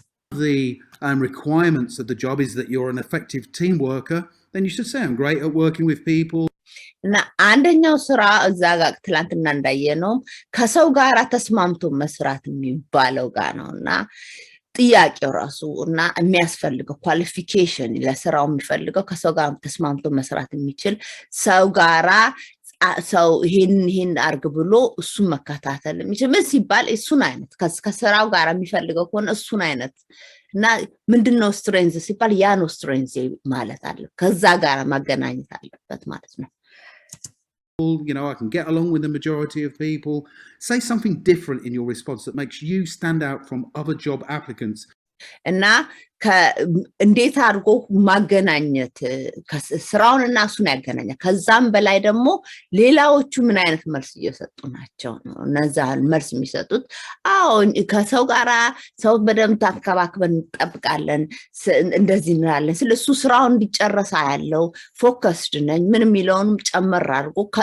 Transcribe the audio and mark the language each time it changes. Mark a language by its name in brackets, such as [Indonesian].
[English] the requirements of the job is that you're an effective team worker then you should say I'm great at working with people [Amharic] እና አንደኛው ስራ እዛ ጋር ትላንትና እንዳየነው ከሰው ጋር ተስማምቶ መስራት የሚባለው ጋር ነውና ጥያቄው ራሱ እና የሚያስፈልገው ኳሊፊኬሽን ለስራው የሚፈልገው ከሰው ጋር ተስማምቶ መስራት የሚችል ሰው ጋራ ሰው ይሄን አርግ ብሎ እሱን መከታተል የሚችል ምን ሲባል እሱን አይነት ከስራው ጋር የሚፈልገው ከሆነ እሱን አይነት እና ምንድነው ስትሬንዝ ሲባል ያ ነው ስትሬንዝ ማለት አለ ከዛ ጋር ማገናኘት አለበት ማለት ነው [English] you know I can get along with the majority of people say something different in your response that makes you stand out from other job applicants [Amharic] እና እንዴት አድርጎ ማገናኘት ስራውንና እሱን ያገናኛል ከዛም በላይ ደግሞ ሌላዎቹ ምን አይነት መልስ እየሰጡ ናቸው እነዛን መልስ የሚሰጡት አዎ ከሰው ጋራ ሰው በደም ተከባክበን እንጠብቃለን እንደዚህ እንላለን ስለሱ ስራው እንዲጨርስ ያለው ፎከስድ ነኝ ምን የሚለውንም ጨመር አድርጎ